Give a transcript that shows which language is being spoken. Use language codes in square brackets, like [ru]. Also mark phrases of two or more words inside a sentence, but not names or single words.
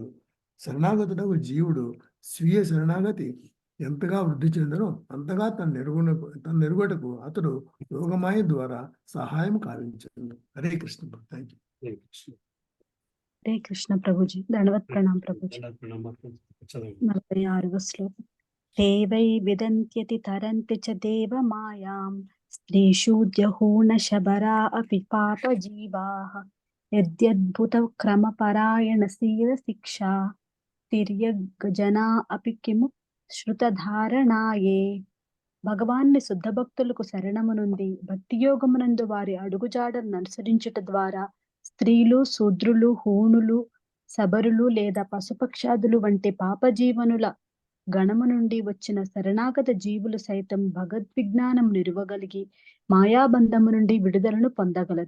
[te] శరణాగతుడకు జీవుడు స్వీయ శరణాగతి ఎంతగా వృద్ధి చెందనో అంతగా తన నెరుగుటకు అతడు యోగమాయ ద్వారా సహాయం కావించను. [sa] హరే కృష్ణ. [en] thank you. [sa] హరే కృష్ణ ప్రభుజీ. దండవత్ ప్రణాం ప్రభుజీ. [te] 46వ శ్లోకం. [sa] ते वै विदन्त्यति तरन्ति च देवमायां स्त्रीशूद्यहूणशबरा अपि पापजीवाः यद्यद्भुतक्रमपरायणशीलशिक्षा तिर्यग्जना अपि किमु శృతధారణాయే. [te] భగవాన్ని శుద్ధ భక్తులకు శరణము నుండి భక్తియోగమునందు వారి అడుగుజాడలను అనుసరించుట ద్వారా స్త్రీలు, శూద్రులు, హూణులు, శబరులు లేదా పశుపక్షాదులు వంటి పాపజీవనుల గణము నుండి వచ్చిన శరణాగత జీవులు సైతం భగవద్విజ్ఞానం నిరువగలిగి మాయాబంధము నుండి విడుదలను పొందగలరు.